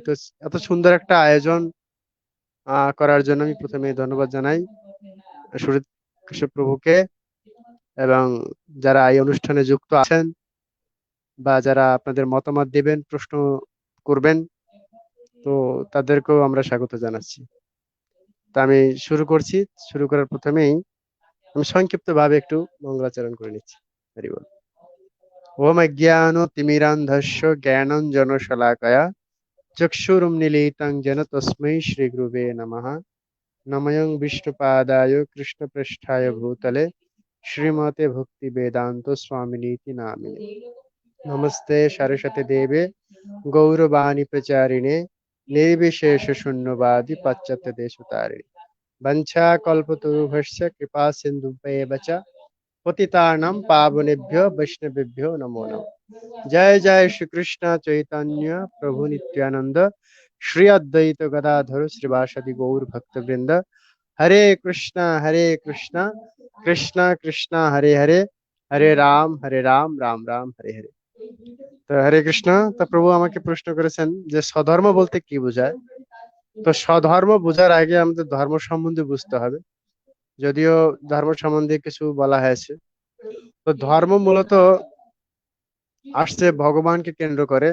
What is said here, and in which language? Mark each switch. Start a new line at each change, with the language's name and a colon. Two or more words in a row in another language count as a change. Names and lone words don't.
Bangla: তো এত সুন্দর একটা আয়োজন করার জন্য আমি প্রথমে ধন্যবাদ জানাই সুরিত কেশব প্রভুকে, এবং যারা এই অনুষ্ঠানে যুক্ত আছেন বা যারা আপনাদের মতামত দিবেন, প্রশ্ন করবেন, তো তাদেরকেও আমরা স্বাগত জানাচ্ছি। তা আমি শুরু করছি। শুরু করার প্রথমেই আমি সংক্ষিপ্ত ভাবে একটু মঙ্গলাচরণ করে নিচ্ছি। হরি বল।
Sanskrit: ওম অজ্ঞানতিমিরান্ধস্য জ্ঞানাঞ্জনশলাকয়া চক্ষুরুন্মীলিतं येन তস্मै শ্রীগুরুবে নমঃ। নমঃ বিষ্ণুপাদায় কৃষ্ণপৃষ্ঠায় ভূতলে শ্রীমতে ভক্তিবেদান্ত স্বামিনীতি নামিনে। নমস্তে সরস্বতী দেবে গৌরবাণী প্রচারিণে নির্বিশেষ শূন্যবাদী পাশ্চাত্য দেশতারিণে। वंशाकल्पतरुभ्यश्च कृपा सिन्धुभ्येव च पतितानां पावनेभ्यो वैष्णवेभ्यो नमो नमः। जय जय श्री कृष्ण चैतन्य प्रभु नित्यानंद, श्री अद्वैत गदाधर श्रीवासदि गौर भक्तवृंद। हरे कृष्णा कृष्णा कृष्णा हरे हरे, हरे राम राम राम हरे हरे।
Bangla: তো হরে কৃষ্ণ। তা প্রভু আমাকে প্রশ্ন করেছেন যে স্বধর্ম বলতে কি বোঝায়। তো স্বধর্ম বোঝার আগে আমাদের ধর্ম সম্বন্ধে বুঝতে হবে, যদিও ধর্ম সম্বন্ধে কিছু বলা হয়েছে। তো ধর্ম মূলত আসছে ভগবানকে কেন্দ্র করে।